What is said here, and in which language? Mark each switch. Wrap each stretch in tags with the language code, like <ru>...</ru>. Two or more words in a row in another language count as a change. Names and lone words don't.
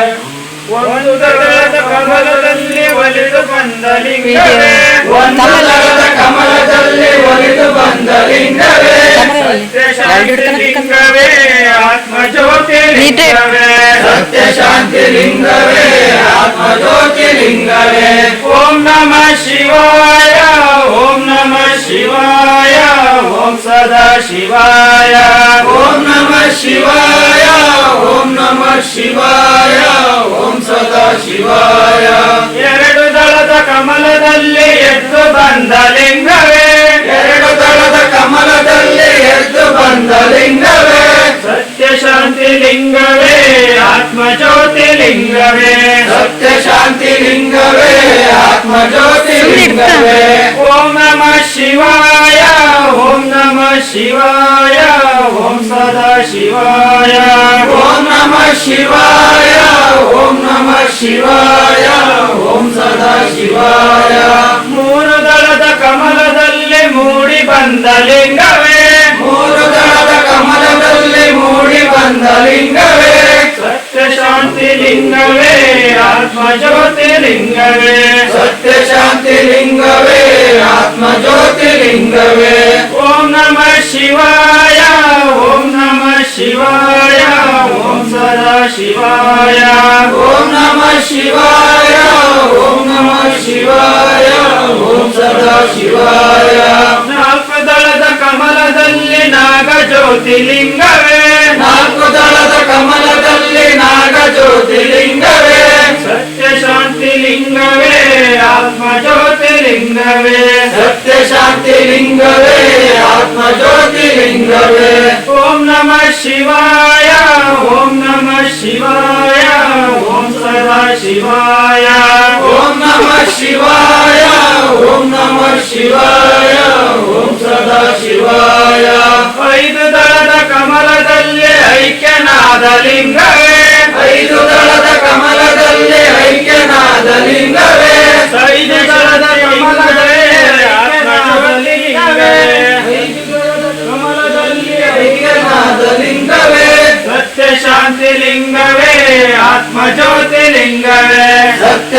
<kn>ಒಂದು ದಳದ ಕಮಲದಲ್ಲಿ ಒಲಿದು ಬಂದ ಲಿಂಗವೇ, ಒಂದು ದಳದ ಕಮಲದಲ್ಲಿ ಒಲಿದು ಬಂದ ಲಿಂಗವೇ, ಸತ್ಯ ಶಾಂತಿ ಲಿಂಗವೇ, ಆತ್ಮಜ್ಯೋತಿ ಲಿಂಗವೇ, ಸತ್ಯ ಶಾಂತಿ ಲಿಂಗವೇ, ಆತ್ಮಜ್ಯೋತಿ ಲಿಂಗವೇ.</kn> <sa>ಓಂ ನಮಃ ಶಿವಾಯ, ಓಂ ನಮಃ ಶಿವಾಯ, ಓಂ ಸದಾ ಶಿವಾಯ, ಓಂ ನಮಃ ಶಿವಾಯ, ಓಂ ನಮಃ ಶಿವಾಯ, ಓಂ ಸದಾ ಶಿವಾಯ.</sa> <kn>ಎರಡು ದಳದ ಕಮಲದಲ್ಲಿ ಎದ್ದು ಬಂದ ಲಿಂಗವೇ, ಎರಡು ದಳದ ಕಮಲದಲ್ಲಿ ಎದ್ದು ಬಂದ ಲಿಂಗವೇ, ಸತ್ಯ ಶಾಂತಿ ಲಿಂಗವೇ, ಆತ್ಮಜ್ಯೋತಿ ಲಿಂಗವೇ, ಸತ್ಯ ಶಾಂತಿ ಲಿಂಗವೇ, ಆತ್ಮಜ್ಯೋತಿ ಲಿಂಗವೇ.</kn> <sa>ಓಂ ನಮಃ ಶಿವಾಯ, ಓಂ ನಮಃ ಶಿವಾಯ, ಓಂ ಸದಾ ಶಿವಾಯ, ಓಂ ನಮಃ ಶಿವಾಯ, ಓಂ ನಮಃ ಶಿವಾಯ, ಓಂ ಸದಾ ಶಿವಾಯ.</sa> <kn>ಮೂರು ದಳದ ಕಮಲದಲ್ಲಿ ಮೂಡಿ ಬಂದ ಲಿಂಗವೇ, ಮೂರು ದಳದ ಕಮಲದಲ್ಲಿ ಮೂಡಿ ಬಂದ ಲಿಂಗವೇ, ಸತ್ಯ ಶಾಂತಿ ಲಿಂಗವೇ, ಆತ್ಮಜ್ಯೋತಿ ಲಿಂಗವೇ, ಸತ್ಯ ಶಾಂತಿ ಲಿಂಗವೇ, ಆತ್ಮಜ್ಯೋತಿ ಲಿಂಗವೇ.</kn> <sa>ಓಂ ನಮಃ ಶಿವಾಯ, ಓಂ ನಮಃ ಶಿವಾಯ, ಓಂ ಸದಾ ಶಿವಾಯ, ಓಂ ನಮಃ ಶಿವಾಯ, ಓಂ ನಮಃ ಶಿವಾಯ, ಓಂ ಸದಾ ಶಿವಾಯ.</sa> <kn>ನಾಲ್ಕು ದಳದ ಕಮಲದಲ್ಲಿ ನಾಗಜ್ಯೋತಿ ಲಿಂಗವೇ, ನಾಲ್ಕು ದಳದ ಕಮಲದಲ್ಲಿ ನಾಗಜ್ಯೋತಿ ಲಿಂಗವೇ, ಸತ್ಯ ಶಾಂತಿ ಲಿಂಗವೇ, ಆತ್ಮಜ್ಯೋತಿ ಲಿಂಗವೇ, ಸತ್ಯ ಶಾಂತಿ ಲಿಂಗವೇ, ಆತ್ಮಜ್ಯೋತಿ ಲಿಂಗವೇ.</kn> <sa>ಓಂ ನಮಃ ಶಿವಾಯ, ಓಂ ನಮಃ ಶಿವಾಯ, ಓಂ ಸದಾ ಶಿವಾಯ, ಓಂ ನಮಃ ಶಿವಾಯ, ಓಂ ನಮಃ ಶಿವಾಯ, ಓಂ ಸದಾ ಶಿವಾಯ.</sa> <kn>ಐದು ದಳದ ಕಮಲದಲ್ಲಿ ಐಕ್ಯನಾದ ಲಿಂಗವೇ, ಐದು ದಳದ ಕಮಲದಲ್ಲಿ ಐಕ್ಯನಾದ ಲಿಂಗವೇ, ಐದು ದಳದ ಕಮಲದಲ್ಲಿ ಐಕ್ಯನಾದ ಲಿಂಗವೇ, ಕಮಲದಲ್ಲಿ ಐಕ್ಯನಾದ ಲಿಂಗವೇ, ಸತ್ಯ ಶಾಂತಿ ಲಿಂಗವೇ, ಆತ್ಮಜ್ಯೋತಿ ಲಿಂಗವೇ, ಸತ್ಯ</kn>